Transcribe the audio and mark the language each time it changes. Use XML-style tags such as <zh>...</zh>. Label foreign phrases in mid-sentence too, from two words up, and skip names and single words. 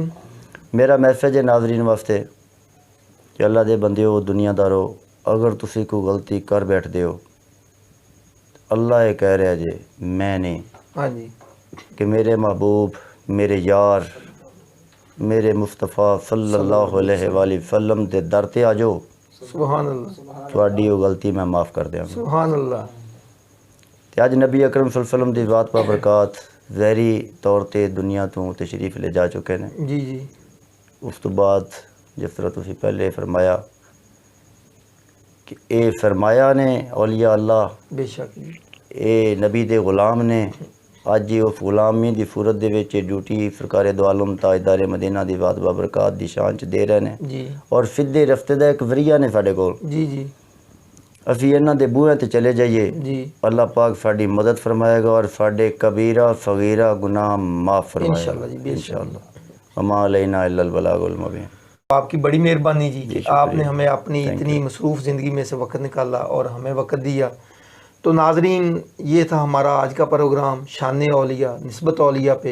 <pa>میرا میسج ہے ناظرین واسطے کہ اللہ دے بندیو دنیا دارو، اگر تسی کوئی غلطی کر بیٹھ دیو اللہ یہ کہہ رہا جے میں نہیں، ہاں جی، کہ میرے محبوب میرے یار میرے مصطفیٰ</pa> <ar>صلی اللہ علیہ وآلہ وسلم</ar> <pa>دے در تے آ جاؤ،</pa> <ar>سبحان اللہ،</ar> <pa>تہاڈی وہ غلطی میں معاف کر دیاں گا۔</pa> <ar>سبحان اللہ۔</ar> <pa>تے اج نبی اکرم</pa> <ar>صلی اللہ علیہ وسلم</ar> <pa>دی ذات پا برکات ظاہری طور تے دنیا تو تشریف لے جا چکے نے۔ جی جی، اس تو بعد جس طرح تسی پہلے فرمایا کہ اے فرمایا نے اولیاء اللہ،</pa> <ur>بے شک جی،</ur> <pa>اے نبی دے غلام نے، اج اس غلامی دی صورت دے وچ ڈیوٹی سرکار دو عالم تاجدار مدینہ دی ذات با برکات دی شان چ دے رہے نے، جی اور سیدھے رستے دا ایک ذریعہ نے ساڈے کول۔ جی جی اسی انہاں دے بوئیں تے چلے جائیے، جی، اللہ پاک ساڈی مدد فرمائے گا اور ساڈے کبیرہ صغیرہ گناہ معاف فرمائے گا</pa> <ar>انشاءاللہ جی،</ar> <ur>بے شک۔</ur> <ar>انشاءاللہ۔ وما علینا الا البلاغ المبین۔</ar> <ur>آپ کی بڑی مہربانی جی کہ آپ نے شکریہ۔ ہمیں اپنی</ur> <en>Thank</en> <ur>اتنی مصروف زندگی میں سے وقت نکالا اور ہمیں وقت دیا۔ تو ناظرین یہ تھا ہمارا آج کا پروگرام شان اولیاء نسبت اولیاء پہ۔</ur>